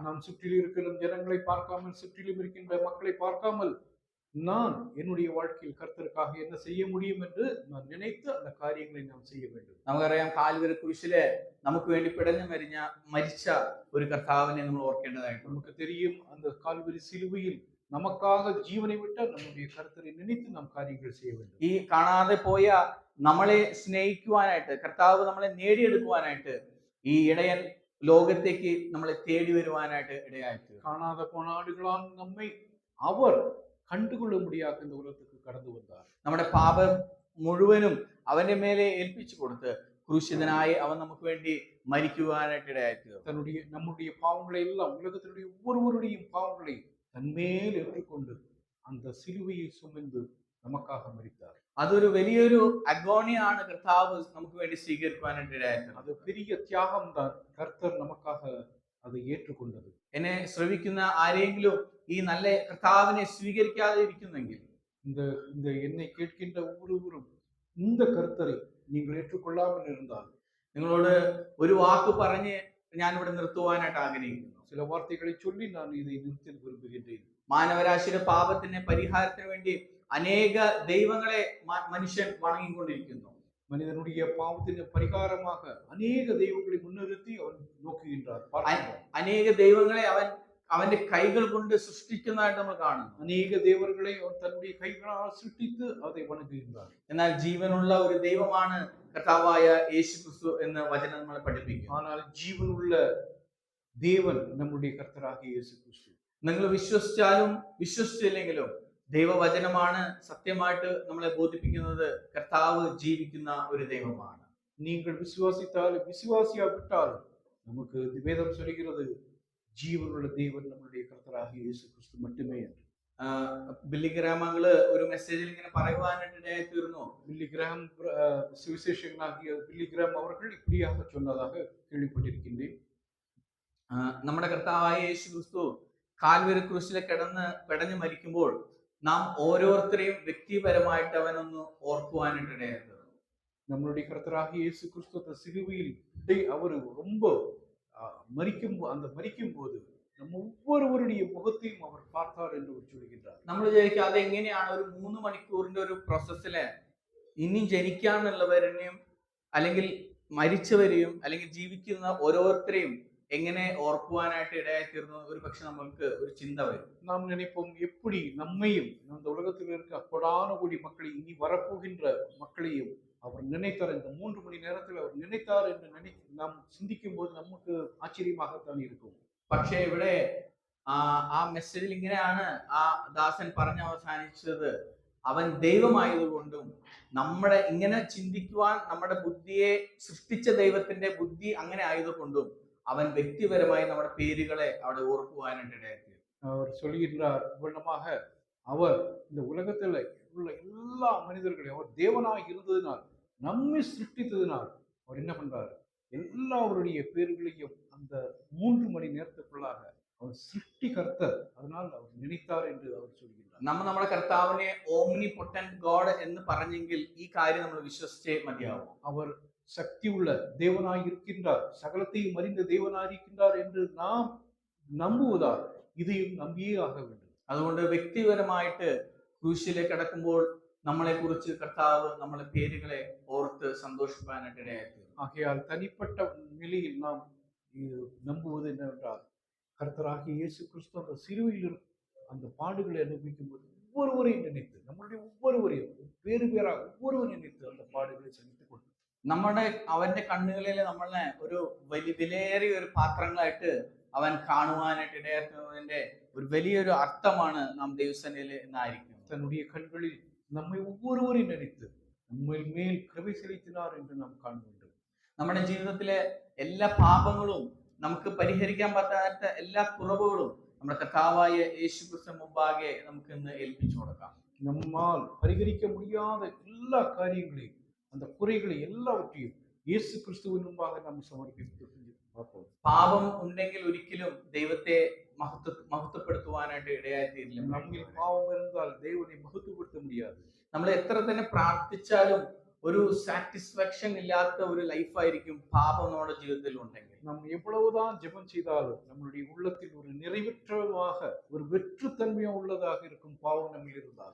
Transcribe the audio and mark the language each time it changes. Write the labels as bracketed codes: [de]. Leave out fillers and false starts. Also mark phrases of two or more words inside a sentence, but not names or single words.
[ta] நாம் சுற்றிலும் இருக்கிற ஜனங்களை பார்க்காமல், சுற்றிலும் இருக்கின்ற மக்களை பார்க்காமல், நான் என்னுடைய வாழ்க்கையில் கர்த்தருக்காக என்ன செய்ய முடியும் என்று நான் நினைத்து அந்த காரியங்களை நாம் செய்ய வேண்டும். [ml] നമുക്കറിയാം, കാൽവരി കുരിശിലെ നമുക്ക് വേണ്ടി പിടഞ്ഞു മരിച്ച ഒരു കർത്താവിനെ നമ്മൾ ഓർക്കേണ്ടതായിട്ട്. [ta] നമുക്ക് தெரியும், அந்த கால்வரி சிலுவையில் நமக்காக ஜீவனை விட்ட நம்முடைய கர்த்தரை நினைத்து நாம் காரியங்கள் செய்ய வேண்டும். [ml] ഈ കാണാതെ പോയ നമ്മളെ സ്നേഹിക്കുവാനായിട്ട്, കർത്താവ് നമ്മളെ നേടിയെടുക്കുവാനായിട്ട് ഈ ഇടയൻ ലോകത്തേക്ക് നമ്മളെ തേടി വരുവാനായിട്ട് ഇടയായിട്ട്. കാണാതെ പോണ ആടുകളാൽ നമ്മെ അവർ കണ്ടുകൊള്ള [ta] முடியாத இந்த உலகத்துக்கு [ml] കടന്നു വந்தார். നമ്മുടെ പാപം മുഴുവനും അവന്റെ മേലെ ഏൽപ്പിച്ചു കൊടുത്ത് ക്രൂശിതനായി അവൻ നമുക്ക് വേണ്ടി മരിക്കുവാനായിട്ട് ഇടയായിത്തീർന്നു. [ta] நம்முடைய பாவங்களை எல்லாம் உலகத்தினுடைய ஒவ்வொருவருடைய பாவங்களை தன்மேல் ஏற்றுக்கொண்டு அந்த சிலுவையை சுமந்து நமக்காக மரித்தார். [ml] അതൊരു വലിയൊരു അഗോണിയാണ് കർത്താവ് നമുക്ക് വേണ്ടി സ്വീകരിക്കുവാനായിട്ട് ഇടയായിത്തീർന്നത്. [ta] அது பெரிய தியாகம் தான் கர்த்தர் நமக்காக அதை ஏற்றுக்கொண்டது. [ml] എന്നെ ശ്രവിക്കുന്ന ആരെങ്കിലും ഈ നല്ല കർത്താവിനെ സ്വീകരിക്കാതെ ഇരിക്കുന്നെങ്കിൽ, [ta] இந்த இந்த என்னை கேட்கின்ற ஒவ்வொருவரும் இந்த கர்த்தரை நீங்கள் ஏற்றுக்கொள்ளாமல் இருந்தால், [ml] നിങ്ങളോട് ഒരു വാക്ക് പറഞ്ഞ് ഞാൻ ഇവിടെ നിർത്തുവാനായിട്ട് ആഗ്രഹിക്കുന്നു. [ta] சில வார்த்தைகளை சொல்லி நான் இதை நிறுத்த விரும்புகின்றேன். [ml] മാനവരാശിയുടെ പാപത്തിന്റെ പരിഹാരത്തിന് വേണ്ടി അനേക ദൈവങ്ങളെ മനുഷ്യൻ വണങ്ങിക്കൊണ്ടിരിക്കുന്നു. [ta] மனிதனுடைய பாவத்தின் பரிகாரமாக அநேக தெய்வங்களை முன்னிறுத்தி அவன் நோக்குகின்றார். [ml] അനേക ദൈവങ്ങളെ അവന്റെ കൈകൾ കൊണ്ട് സൃഷ്ടിക്കുന്നതായിട്ട് നമ്മൾ കാണുന്നു. [ta] அநேக தேவர்களை அவன் தன்னுடைய கைகளால் சிருஷ்டித்து அதை வணங்குகின்றார். [ml] എന്നാൽ ജീവനുള്ള ഒരു ദൈവമാണ് കർത്താവായ യേശു ക്രിസ്തു എന്ന് വചനം നമ്മളെ പഠിപ്പിക്കുന്നു. [ta] ஆனால் ஜீவனுள்ள தேவன் நம்முடைய கர்த்தராகிய இயேசு கிறிஸ்து. [ml] നിങ്ങൾ വിശ്വസിച്ചാലും വിശ്വസിച്ചില്ലെങ്കിലും ദൈവവചനമാണ് സത്യമായിട്ട് നമ്മളെ ബോധിപ്പിക്കുന്നത് കർത്താവ് ജീവിക്കുന്ന ഒരു ദൈവമാണ്. [ta] நீங்கள் விசுவாசித்தாலும் விசுவாசியாவிட்டாலும் நமக்கு வேதம் சொல்கிறது [ml] ജീവനുള്ള ദൈവൻ നമ്മുടെ കർത്തരാகிய യേശു ക്രിസ്തു [ta] மட்டுமே. [ml] ബില്ലി ഗ്രാമങ്ങള് ഒരു മെസ്സേജിൽ ഇങ്ങനെ പറയുവാനായിട്ട് ഇടയായിത്തീർന്നു. [ta] பில்லி கிராம் சுவிசேஷகனாகிய பில்லி கிராம் அவர்கள் இப்படியாக சொன்னதாக கேள்விப்பட்டிருக்கின்றேன். [ml] നമ്മുടെ കർത്താവായ യേശു ക്രിസ്തു കാൽവരി ക്രൂശിലെ പെടഞ്ഞു മരിക്കുമ്പോൾ നാം ഓരോരുത്തരെയും വ്യക്തിപരമായിട്ട് അവനൊന്ന് ഓർക്കുവാനായിട്ട് ഇടയായിത്തീർന്നു. [ta] நம்மளுடைய கர்த்தராகிய இயேசு கிறிஸ்து சிலுவையில் அவர் ரொம்ப மரிக்கும் போது நம்ம ஒவ்வொருவருடைய முகத்தையும் அவர் பார்த்தார் என்று சொல்கின்றார். [ml] നമ്മൾ വിചാരിക്കും അത് എങ്ങനെയാണ് ഒരു 3 മണിക്കൂറിന്റെ ഒരു പ്രോസസ്സില് ഇനി ജനിക്കാനുള്ളവരെയും അല്ലെങ്കിൽ മരിച്ചവരെയും അല്ലെങ്കിൽ ജീവിക്കുന്ന ഓരോരുത്തരെയും എങ്ങനെ ഓർക്കുവാനായിട്ട് ഇടയായിത്തീർന്നു ഒരു പക്ഷെ നമ്മൾക്ക് ഒരു ചിന്ത വരും. [ta] நாம் நினைப்போம் எப்படி நம்மையும் இந்த உலகத்தில் இருக்க கொடான கோடி மக்களை இனி வரப்போகின்ற மக்களையும் அவர் நினைத்தார். இந்த 3 மணி நேரத்தில் அவர் நினைத்தார் என்று நாம் சிந்திக்கும் போது [ml] നമുക്ക് ആശ്ചര്യമാகத்தான் [ta] இருக்கும். [ml] പക്ഷേ ഇവിടെ ആ മെസ്സേജിൽ ഇങ്ങനെയാണ് ആ ദാസൻ പറഞ്ഞ് അവസാനിച്ചത്. അവൻ ദൈവമായതുകൊണ്ടും നമ്മുടെ ഇങ്ങനെ ചിന്തിക്കുവാൻ നമ്മുടെ ബുദ്ധിയെ സൃഷ്ടിച്ച ദൈവത്തിന്റെ ബുദ്ധി അങ്ങനെ ആയതുകൊണ്ടും അവൻ വ്യക്തിപരമായി നമ്മുടെ പേരുകളെ അവിടെ ഓർക്കുവാനായിട്ട് ഇടയാക്കി. [ta] அவர் சொல்கின்றார் இவ்வளமாக அவர் இந்த உலகத்தில் உள்ள எல்லா மனிதர்களையும் அவர் தேவனாக இருந்ததினால் நம்மை சிருஷ்டித்ததினால் அவர் என்ன பண்றார், எல்லாருடைய பேர்களையும் அந்த 3 மணி நேரத்துக்குள்ளாக அவர் சிருஷ்டி கர்த்தர், அதனால் அவர் நினைத்தார் என்று அவர் சொல்கிறார். [ml] നമ്മുടെ കർത്താവിനെ [en] omnipotent God [ml] എന്ന് പറഞ്ഞെങ്കിൽ ഈ കാര്യം നമ്മൾ വിശ്വസിച്ചേ മതിയാവും. [ta] அவர் சக்தி உள்ள தேவனாய் இருக்கின்றார், சகலத்தையும் அறிந்த தேவனாய் இருக்கின்றார் என்று நாம் நம்புவதால் இதையும் நம்பியே ஆக வேண்டும். [ml] അതുകൊണ്ട് വ്യക്തിപരമായിട്ട് ക്രൂശിലേക്ക് കടക്കുമ്പോൾ നമ്മളെ കുറിച്ച് കർത്താവ് നമ്മളെ പേരുകളെ ഓർത്ത് സന്തോഷിപ്പാനായിട്ട് ഇടയാക്കി. [ta] ஆகையால் தனிப்பட்ட நிலையில் நாம் நம்புவது என்னவென்றால் கர்த்தராகிய இயேசு கிறிஸ்து அந்த சிலுவையில் அந்த பாடுகளை அனுபவிக்கும் போது ஒவ்வொருவரையும் நினைத்து நம்மளுடைய ஒவ்வொருவரையும் வேறு வேறாக ஒவ்வொருவரும் நினைத்து அந்த பாடுகளை சகித்துக் கொண்டு [ml] നമ്മുടെ അവന്റെ കണ്ണുകളിൽ നമ്മളെ ഒരു വിലയേറിയ ഒരു പാത്രങ്ങളായിട്ട് അവൻ കാണുവാനായിട്ട് ഇടയാക്കുന്നതിന്റെ ഒരു വലിയൊരു അർത്ഥമാണ് നാം ദൈവസേനയിൽ ഇന്നായിരിക്കും. [ta] தன்னுடைய கண்களில் நம்மை ஒவ்வொருவரையும் நினைத்து நம்ம மேல் கிருபை செலுத்தினார் என்று நாம் காண வேண்டும். [ml] നമ്മുടെ ജീവിതത്തിലെ എല്ലാ പാപങ്ങളും നമുക്ക് പരിഹരിക്കാൻ പറ്റാത്ത എല്ലാ കുറവുകളും നമ്മുടെ കർത്താവായ യേശു ക്രിസ്തു മുമ്പാകെ നമുക്ക് ഇന്ന് ഏൽപ്പിച്ചു കൊടുക്കാം. [ta] நம்மால் பரிகரிக்க முடியாத எல்லா காரியங்களையும் அந்த குறைகளை எல்லாவற்றையும் இயேசு கிறிஸ்துவின் முன்பாக நாம் സമർപ്പിച്ചു பார்ப்போம். [ml] പാപം ഉണ്ടെങ്കിൽ ഒരിക്കലും ദൈവത്തെ മഹത്വപ്പെടുത്തുവാനായിട്ട് ഇടയായിത്തീരില്ല. നമ്മിൽ പാപം [ta] இருந்தால் தேவனை மகத்துவப்படுத்த முடியாது. [ml] നമ്മൾ എത്ര തന്നെ പ്രാർത്ഥിച്ചാലും ഒരു സാറ്റിസ്ഫാക്ഷൻ ഇല്ലാത്ത ഒരു ലൈഫായിരിക്കും പാപം നമ്മുടെ ജീവിതത്തിൽ ഉണ്ടെങ്കിൽ. [ta] நாம் எவ்வளவுதான் ஜெபம் செய்தாலும் நம்மளுடைய உள்ளத்தில் ஒரு நிறைவேற்றமாக ஒரு வெற்றுத்தன்மையா உள்ளதாக இருக்கும் பாவம் நம்மில் இருந்தால்.